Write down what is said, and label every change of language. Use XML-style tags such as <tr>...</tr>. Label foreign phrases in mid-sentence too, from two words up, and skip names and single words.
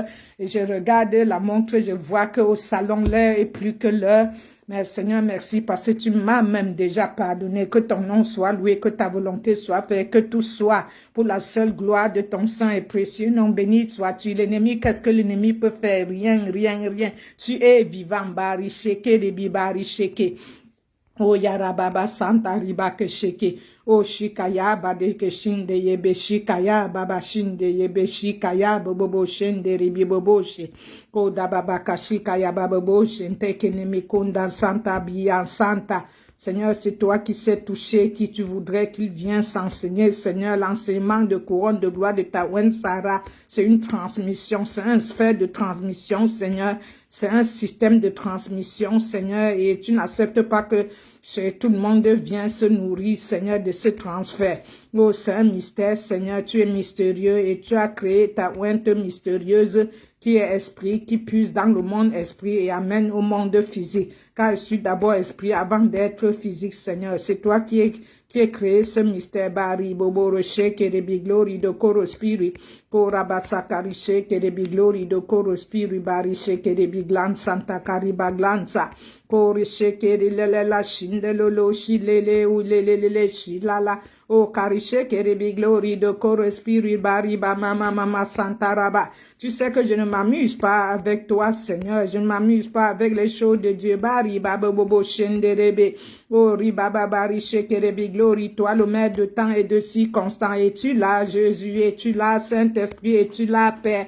<fr>Et je regarde la montre, je vois qu'au salon l'heure est plus que l'heure. Mais Seigneur, merci parce que tu m'as même déjà pardonné. Que ton nom soit loué, que ta volonté soit faite, que tout soit pour la seule gloire de ton saint et précieux nom. Béni sois-tu. L'ennemi, qu'est-ce que l'ennemi peut faire? Rien. Tu es vivant, bari sheke, debi bari sheke. O yarababa santa riba ke sheke. O shikaya bade ke shinde yebe shikaya baba shinde yebe shikaya bobo shende ribi bobo she. Ko da baba kashikaya baba bobo shente kenemi konda santa biya santa. Seigneur, c'est toi qui sais toucher, qui tu voudrais qu'il vienne s'enseigner. Seigneur, l'enseignement de couronne de gloire de Tawen Sarah, c'est une transmission, c'est un sphère de transmission, Seigneur. C'est un système de transmission, Seigneur, et tu n'acceptes pas que tout le monde vient se nourrir, Seigneur, de ce transfert. Oh, c'est un mystère, Seigneur, tu es mystérieux et tu as créé ta ouinte mystérieuse qui est esprit, qui puise dans le monde esprit et amène au monde physique. Car je suis d'abord esprit avant d'être physique, Seigneur. C'est toi qui est créé ce mystère. Bari, bobo, rocher, kerebi, glory, de koro, spirit. Pour rabatsakari, kerebi, glory, de koro, spirit. Bari, kerebi, glan, santa, kariba, glansa. Kori, kere, la, shinde, lolo, shilele, ou lele, shilala. Oh, Karishe, Kerebi, glory, de Koro, Spirit, Bariba, Mama, Santa Raba. Tu sais que je ne m'amuse pas avec toi, Seigneur. Je ne m'amuse pas avec les choses de Dieu. Bariba, Bobo, Shenderebe. Oh, Ribaba, Barishe, Kerebi, glory. Toi, le maître de temps et de circonstance. Es-tu là, Jésus? Es-tu là, Saint-Esprit? Es-tu là, Père?</fr>